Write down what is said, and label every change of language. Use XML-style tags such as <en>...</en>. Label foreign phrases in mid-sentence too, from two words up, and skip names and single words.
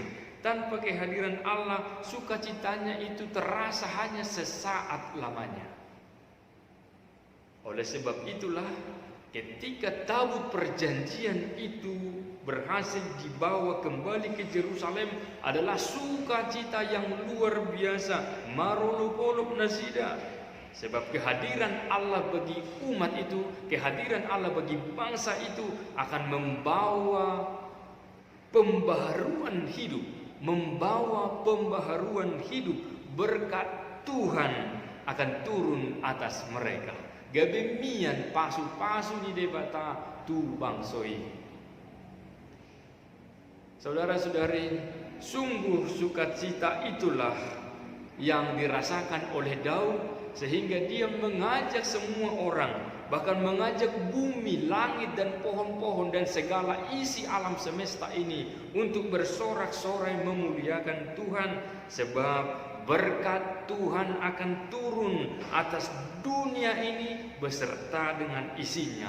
<id>Tanpa kehadiran Allah, sukacitanya itu terasa hanya sesaat lamanya. Oleh sebab itulah, ketika tabut perjanjian itu berhasil dibawa kembali ke Yerusalem, adalah sukacita yang luar biasa.</id> <bbc>Marolopolop nasida.</bbc> <id>Sebab kehadiran Allah bagi umat itu, kehadiran Allah bagi bangsa itu akan membawa pembaharuan hidup, membawa pembaharuan hidup. Berkat Tuhan akan turun atas mereka.</id> <bbc>Gabemian pasu-pasu di debata tu bangsoi.</bbc> <id>Saudara-saudari, sungguh sukacita itulah yang dirasakan oleh Daud sehingga dia mengajak semua orang, bahkan mengajak bumi, langit dan pohon-pohon dan segala isi alam semesta ini untuk bersorak-sorai memuliakan Tuhan, sebab berkat Tuhan akan turun atas dunia ini beserta dengan isinya.</id>